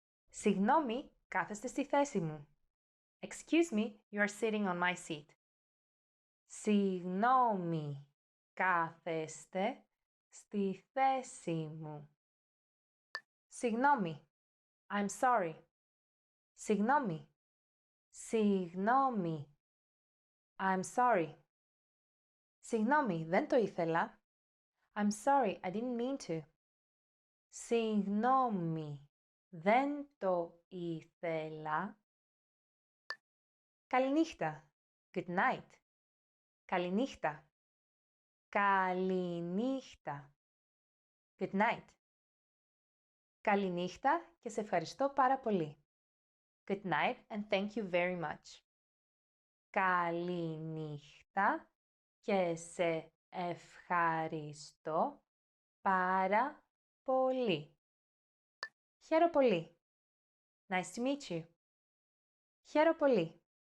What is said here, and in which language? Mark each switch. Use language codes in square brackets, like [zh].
[el] Συγγνώμη, κάθεστε στη θέση μου. [en] Excuse me, you are sitting on my seat. [el] Συγγνώμη, κάθεστε στη θέση μου. Συγγνώμη. [en] I'm sorry. [el] Συγγνώμη. Συγγνώμη. [en] I'm sorry. [el] Συγγνώμη, δεν το ήθελα. [en] I'm sorry, I didn't mean to. [el] Συγγνώμη, δεν το ήθελα. Καληνύχτα. [en] Good night. [el] Καληνύχτα. Καληνύχτα. [en] Good night. [el] Καληνύχτα και σε ευχαριστώ πάρα πολύ. [en] Good night and thank you very much. [el] Καληνύχτα και σε ευχαριστώ πάρα πολύ. Χαίρο πολύ. [en] Nice to meet you. [el] Χαίρο πολύ.